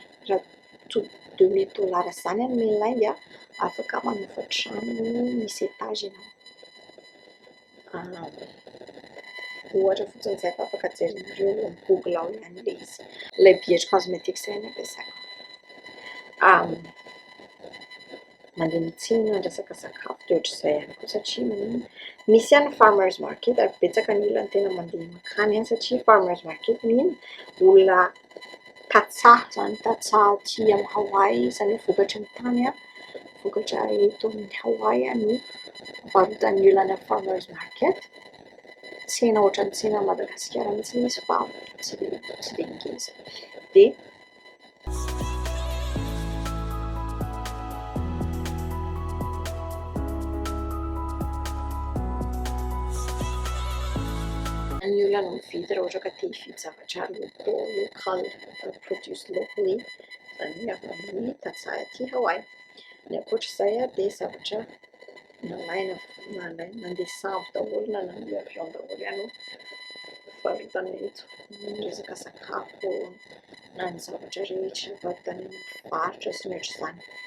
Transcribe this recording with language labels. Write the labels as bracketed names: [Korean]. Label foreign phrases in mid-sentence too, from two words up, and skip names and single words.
[Malagasy] Raha $2000 zany any mainland afaka manofa trano misy étage ianao. Ohatra fotsiny izay fa afaka jerinareo amin'ny Google ao ihany ilay izy. Ilay [French] beige cosmétique [Malagasy] izay no ampiasaiko. Mandeha mitsingana ny resaka sakafo dia ohatr'izay ihany koa satria misy any [English] farmers market [Malagasy] ary betsaka ny olona tena mandeha makany any satria [English] farmers market [Malagasy] mihiny olona tatsaha zany tatsaha aty amin'ny Hawaii izany hoe vokatra ny tany vokatra eto amin'ny Hawaii no varotan'ny olona any [English] farmers market. [Malagasy] Tsena ohatran'ny tsena Madagasikara mihitsy izy fa tsy dia ngeza. Dia ny olona no mividy raha ohatra ka te hividy zavatra [English] local produce locally [Malagasy] zany hoe avy amin'ny tatsaha aty Hawaii. Ny ankoatr'izay dia zavatra nalaina nandeha sambo daholo na nandeha avion daholo ihany varotana eto ny resaka sakafo na ny zavatra rehetra varotana eny mpivarotra sy ny ohatr'izany.